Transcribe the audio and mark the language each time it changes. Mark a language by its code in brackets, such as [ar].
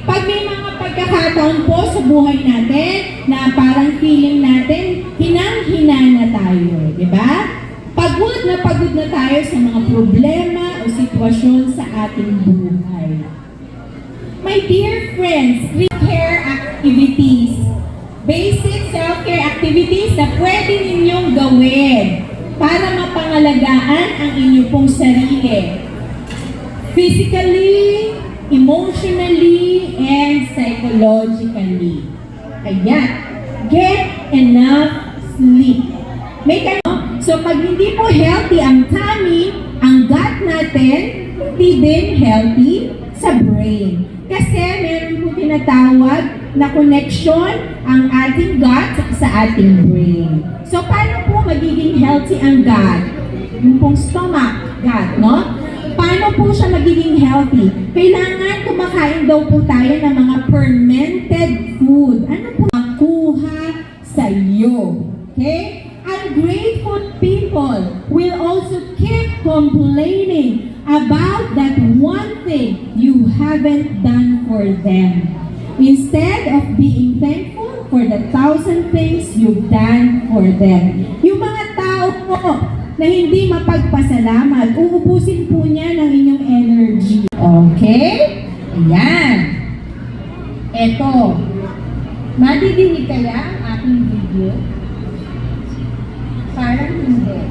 [tl] Pag may mga pagkakataon po sa buhay natin na parang feeling natin, hinang-hina na tayo. Di ba? Pagod na tayo sa mga problema o sitwasyon sa ating buhay. [en] My dear friends, self-care activities. [tl] Basic self-care activities na pwede ninyong gawin para mapangalagaan ang inyong pong sarili. [en] Physically, emotionally, and psychologically. Ayan. Get enough sleep. [tl] So pag hindi po healthy ang tummy, ang gut natin, hindi din healthy sa brain. Kasi meron po tinatawag na connection ang ating gut sa ating brain. So paano po magiging healthy ang gut? Yung pong stomach, gut, no? Paano po siya magiging healthy? Kailangan kumakain daw po tayo ng mga fermented food. Ano po makuha sa iyo? Okay? [en] Ungrateful people will also keep complaining about that one thing you haven't done for them. Instead of being thankful for the 1,000 things you've done for them. [tl] Yung mga tao po na hindi mapagpasalamat, uubusin po niya ng inyong energy. Okay? Ayan. Eto. Madidinig kaya ang aking video? Parang hindi.